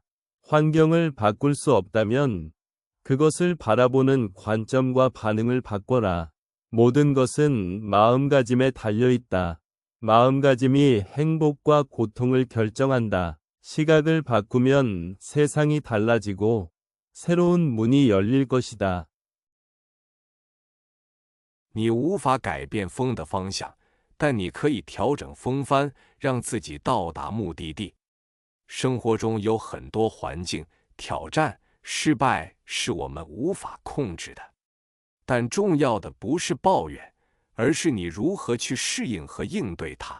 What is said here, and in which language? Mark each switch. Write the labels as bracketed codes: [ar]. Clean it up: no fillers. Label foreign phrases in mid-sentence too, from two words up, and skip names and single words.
[ko] 환경을 바꿀 수 없다면 그것을 바라보는 관점과 반응을 바꿔라. 모든 것은 마음가짐에 달려있다. 마음가짐이 행복과 고통을 결정한다. 시각을 바꾸면 세상이 달라지고 새로운 문이 열릴 것이다. [zh] 你无法改变风的方向，但你可以调整风帆，让自己到达目的地。生活中有很多环境、挑战、失败是我们无法控制的，但重要的不是抱怨，而是你如何去适应和应对它。